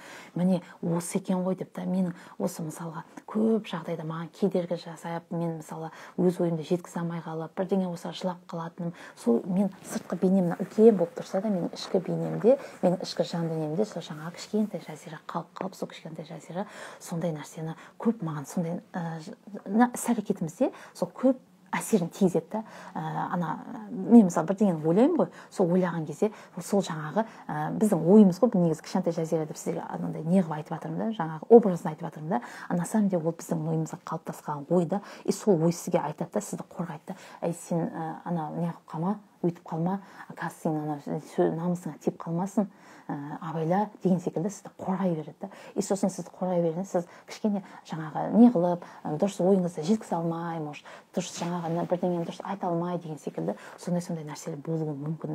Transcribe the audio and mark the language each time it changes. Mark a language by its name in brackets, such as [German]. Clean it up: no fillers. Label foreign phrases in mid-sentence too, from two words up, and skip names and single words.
[Kazakh] Міне осы екен ғой деп та, менің осы мысалға көп жағдайда маған кедергі жасап, мен мысалы өз ойымды жеткізе алмай қалып, бірдеңе болса жылап қалатыным, сол мен сыртқы бейнемнен үлкен болып тұрса да, менің ішкі бейнемде, менің ішкі жан дүниемде сол жаңағы кішкентай жазира қалып, сол кішкентай жазира сондай нәрсені көп маған сондай іс-әрекетімізде сол көп әсерін тигізеді да. Мен мысалы бірдеңені ойлаймын ғой, сол ойлаған кезде сол жаңағы біздің ойымыз ғой, негізі кішкентай жазира деп сіздерге анандай не қылып айтып жатырмын да, жаңағы образын айтып жатырмын да. [Russian] На самом деле [Kazakh] ол біздің ойымызға қалыптасқан ой да, и сол ой сізге айтады да, сізді қорғайды да. Әй сен ана не қылып қалма, өйтіп қалма, қазір сен намысыңа тиіп қалмасын, абайла деген секілді сізді қорғай береді да. И сосын сізді қорғай бергенде сіз кішкене жаңағы не қылып, дұрыс ойыңызды жеткізе алмай, может, дұрыс жаңағы бірдеңені дұрыс айта алмай деген секілді сондай нәрселер болуы мүмкін да.